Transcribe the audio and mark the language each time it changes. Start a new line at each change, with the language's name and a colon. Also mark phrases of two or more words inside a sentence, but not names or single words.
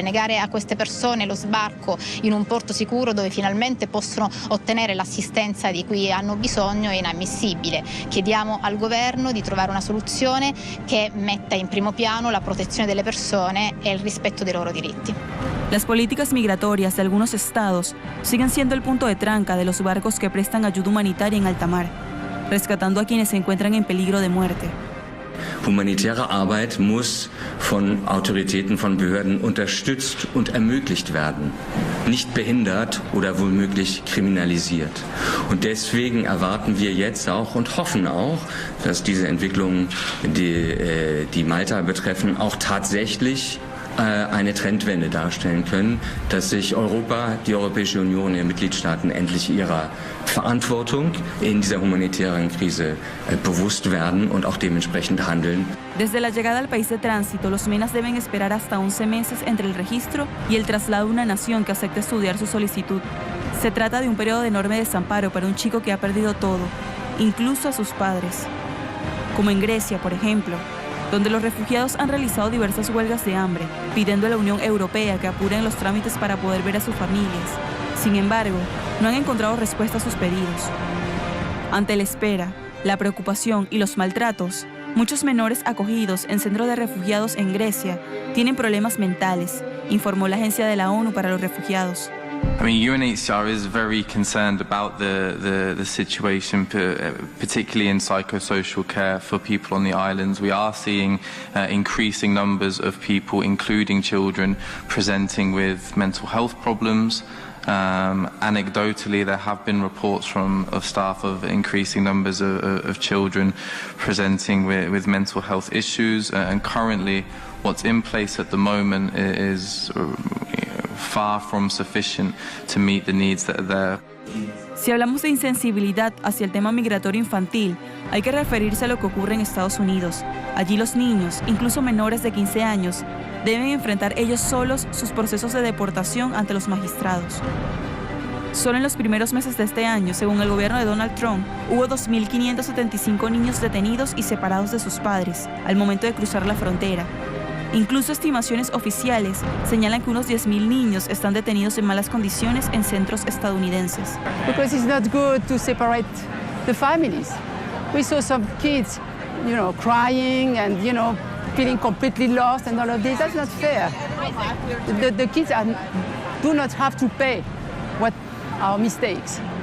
Italian: Negare a queste persone lo sbarco in un porto sicuro dove finalmente possono ottenere l'assistenza di cui hanno bisogno è inammissibile. Chiediamo al governo di trovare una soluzione che metta in primo piano la protezione delle persone e il rispetto dei loro diritti.
Spanish: Las políticas migratorias de algunos estados siguen siendo el punto de tranca de los barcos que prestan ayuda humanitaria en alta mar, rescatando a quienes se encuentran en peligro de muerte.
German: Humanitäre Arbeit muss von Autoritäten, von Behörden unterstützt und ermöglicht werden, nicht behindert oder womöglich kriminalisiert. Und deswegen erwarten wir jetzt auch und hoffen auch, dass diese Entwicklungen, die Malta betreffen, auch tatsächlich eine Trendwende darstellen können, dass sich Europa, die Europäische Union, ihre Mitgliedstaaten endlich ihrer Verantwortung in dieser humanitären Krise bewusst werden und auch dementsprechend handeln.
Spanish: Desde la llegada al país de tránsito, los MENAs deben esperar hasta 11 meses entre el registro y el traslado a una nación que acepte estudiar su solicitud. Se trata de un periodo de enorme desamparo para un chico que ha perdido todo, incluso a sus padres. Como en Grecia, por ejemplo, donde los refugiados han realizado diversas huelgas de hambre, pidiendo a la Unión Europea que apuren los trámites para poder ver a sus familias. Sin embargo, no han encontrado respuesta a sus pedidos. Ante la espera, la preocupación y los maltratos, muchos menores acogidos en centros de refugiados en Grecia tienen problemas mentales, informó la Agencia de la ONU para los Refugiados.
English: I mean, UNHCR is very concerned about the situation, particularly in psychosocial care for people on the islands. We are seeing increasing numbers of people, including children, presenting with mental health problems. Anecdotally, there have been reports of staff of increasing numbers of children presenting with mental health issues, and currently what's in place at the moment is far from sufficient to meet the needs that are there.
Spanish: Si hablamos de insensibilidad hacia el tema migratorio infantil, hay que referirse a lo que ocurre en Estados Unidos. Allí los niños, incluso menores de 15 años, deben enfrentar ellos solos sus procesos de deportación ante los magistrados. Solo en los primeros meses de este año, según el gobierno de Donald Trump, hubo 2.575 niños detenidos y separados de sus padres al momento de cruzar la frontera. Incluso estimaciones oficiales señalan que unos 10.000 niños están detenidos en malas condiciones en centros estadounidenses.
English: Because it's not good to separate the families. We saw some kids, crying and, feeling completely lost and all of this. That's not fair. The kids do not have to pay what our mistakes.